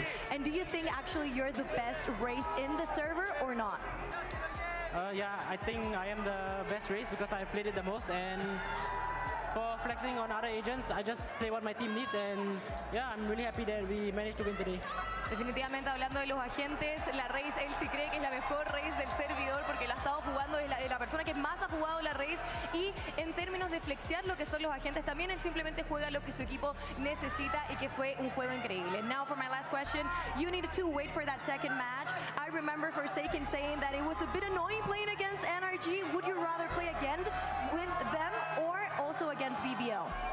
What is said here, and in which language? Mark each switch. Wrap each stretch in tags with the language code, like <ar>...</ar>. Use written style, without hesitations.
<en>agents? And do you think actually you're the best Raze in the server or not? Yeah, I think I am the best Raze because I played it the most, and for flexing on other agents, I just play what my team needs, and yeah, I'm really happy that we managed to win today.</en> <es>Definitivamente, hablando de los agentes, la Raze, él sí cree que es la mejor Raze del servidor porque la ha estado jugando, es la persona que más ha jugado la Raze, y en términos de flexear lo que son los agentes, también él simplemente juega lo que su equipo necesita, y que fue un juego increíble.</es> <en>Now for my last question, you needed to wait for that second match. I remember Forsaken saying that it was a bit annoying playing against NRG. Would you rather play again with them or also against BBL?</en>